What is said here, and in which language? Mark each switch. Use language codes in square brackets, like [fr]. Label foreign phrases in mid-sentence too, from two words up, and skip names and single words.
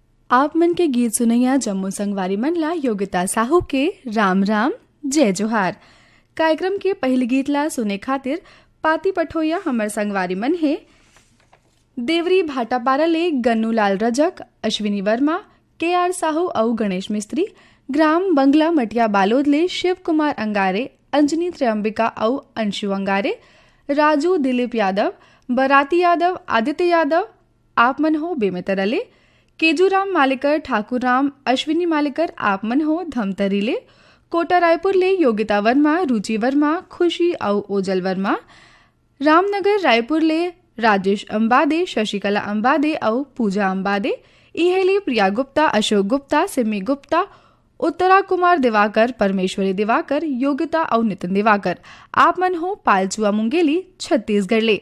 [hne] आप मन के गीत सुनैया जम्मू संगवारी मनला योगिता साहू के राम राम जय जोहार। कार्यक्रम के पहले गीत ला सुने खातिर पाती पठोया हमर संगवारी मन है देवरी भाटापारा ले गन्नू लाल रजक, अश्विनी वर्मा, के.आर. साहू और गणेश मिस्त्री, ग्राम बंगला मटिया बालोद ले शिव कुमार अंगारे, अंजनी त्र्यंबिका और अंशु अंगारे, राजू दिलीप यादव, बराती यादव, आदित्य यादव, आप मन हो बेमेतरले, केजूराम मालिकर, ठाकुर राम, अश्विनी मालिकर आप मन हो धमतरीले, कोटा रायपुर ले योगिता वर्मा, रुचि वर्मा, खुशी और ओजल वर्मा, रामनगर रायपुर ले राजेश अंबादे, शशिकला अंबादे और पूजा अंबादे, इहेली प्रिया गुप्ता, अशोक गुप्ता, सिमी गुप्ता, उत्तरा कुमार दिवाकर, परमेश्वरी दिवाकर, योगिता और नितिन दिवाकर आप मन हो पालचुआ मुंगेली छत्तीसगढ़ ले।